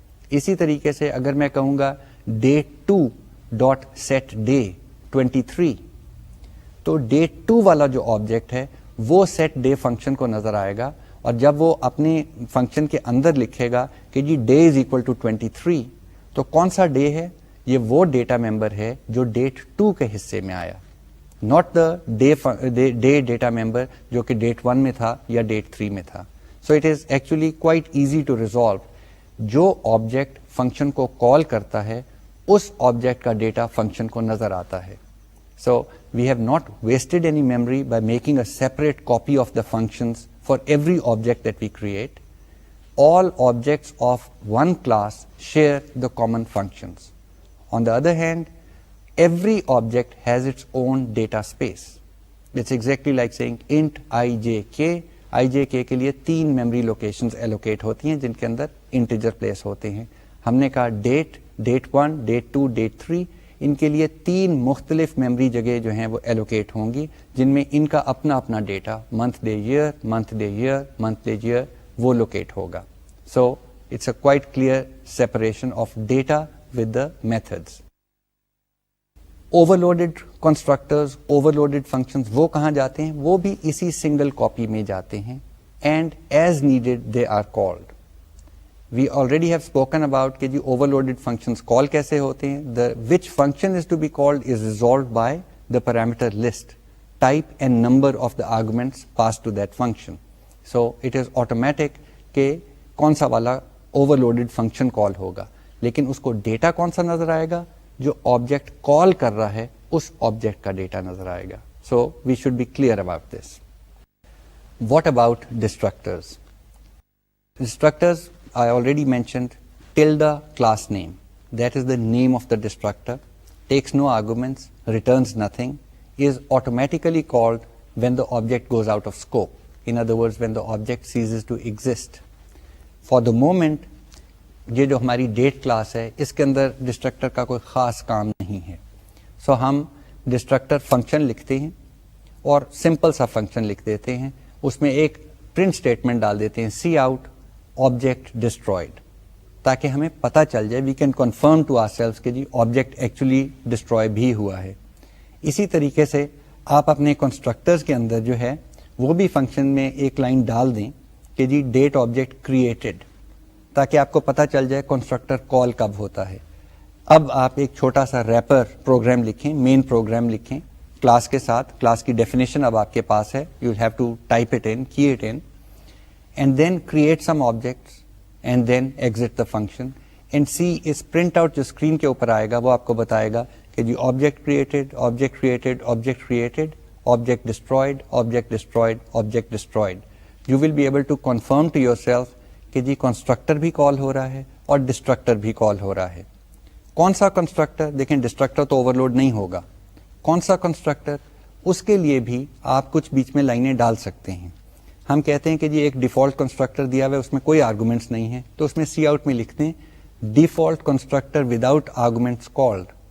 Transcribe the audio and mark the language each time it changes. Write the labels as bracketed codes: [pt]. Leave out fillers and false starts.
[ur] اسی طریقے سے اگر میں کہوں گا ڈیٹ 2 ڈاٹ سیٹ ڈے 23 تو ڈیٹ 2 والا جو آبجیکٹ ہے وہ سیٹ ڈے فنکشن کو نظر آئے گا اور جب وہ اپنے فنکشن کے اندر لکھے گا کہ جی [en] day is equal to 23 [ur] تو کون سا ڈے ہے؟ یہ وہ ڈیٹا ممبر ہے جو ڈیٹ 2 کے حصے میں آیا, [en] not the day data member [ur] جو کہ ڈیٹ 1 میں تھا یا ڈیٹ 3 میں تھا. [en] So it is actually quite easy to resolve. [ur] جو آبجیکٹ فنکشن کو کال کرتا ہے اس آبجیکٹ کا ڈیٹا فنکشن کو نظر آتا ہے. [en] So we have not wasted any memory by making a separate copy of the functions for every object that we create. All objects of one class share the common functions. On the other hand, every object has its own data space. It's exactly like saying int ijk. [ur] ijk کے لیے 3 memory locations allocate ہوتی ہیں جن کے اندر integer place ہوتے ہیں. ہم نے کہا date, date 1, date 2, date 3, ان کے لیے 3 مختلف میموری جگہ جو ہیں وہ ایلوکیٹ ہوں گی، جن میں ان کا اپنا اپنا data month day year month day year month day year وہ لوکیٹ ہوگا. [en] So it's a quite clear separation of data with the methods. [ur] Over loaded constructors, over loaded functions وہ کہاں جاتے ہیں؟ وہ بھی اسی سنگل کاپی میں جاتے ہیں. [en] And as needed they are called. We already have spoken about [ur] کہ جی over loaded functions call کیسے ہوتے ہیں. [en] The which function is to be called is resolved by the parameter list type and number of the arguments pass to that function. So it is automatic [ur] کہ کون سا والا over loaded function call ہوگا، لیکن اس کو ڈیٹا کون سا نظر آئے گا؟ جو آبجیکٹ کال کر رہا ہے اس آبجیکٹ کا ڈیٹا نظر آئے گا. [en] So we should be clear about this. What about destructors? Destructors I already mentioned tilde class name. That is the name of the destructor. Takes no arguments, returns nothing, is automatically called when the object goes out of scope. In other words, when the object ceases to exist. For the moment, [ur] یہ جو ہماری date class ہے اس کے اندر distractor کا کوئی خاص کام نہیں ہے. سو ہم ڈسٹرکٹر فنکشن لکھتے ہیں اور سمپل سا فنکشن لکھ دیتے ہیں. اس میں ایک پرنٹ اسٹیٹمنٹ ڈال دیتے ہیں سی آؤٹ آبجیکٹ ڈسٹرائڈ، تاکہ ہمیں پتا چل جائے، [en] we can confirm to ourselves [ur] کہ جی آبجیکٹ ایکچولی ڈسٹروائے بھی ہوا ہے. اسی طریقے سے آپ اپنے کنسٹرکٹرز کے اندر جو ہے وہ بھی فنکشن میں ایک لائن ڈال دیں کہ جی ڈیٹ آبجیکٹ کریٹڈ، تاکہ آپ کو پتا چل جائے کنسٹرکٹر کال کب ہوتا ہے. اب آپ ایک چھوٹا سا ریپر پروگرام لکھیں، مین پروگرام لکھیں کلاس کے ساتھ. کلاس کی ڈیفینیشن اب آپ کے پاس ہے، [en] you have to type it in, key it in, and then create some objects and then exit the function and see [ur] اس print out جو screen کے اوپر آئے گا وہ آپ کو بتائے گا کہ جی [en] object created, object created, object created, object destroyed, object destroyed, object destroyed. You will be able to confirm to yourself [ur] کہ جی constructor بھی call ہو رہا ہے اور destructor بھی call ہو رہا ہے. کون سا constructor؟ دیکھیں destructor تو overload نہیں ہوگا. کون سا constructor؟ اس کے لیے بھی آپ کچھ بیچ میں لائنیں ڈال سکتے ہیں. ہم کہتے ہیں کہ جی ایک ڈیفالٹ کنسٹرکٹر دیا ہوا ہے، اس میں کوئی آرگومنٹس نہیں ہیں، تو اس میں سی آؤٹ میں لکھتے ہیں [en] Default constructor without arguments called.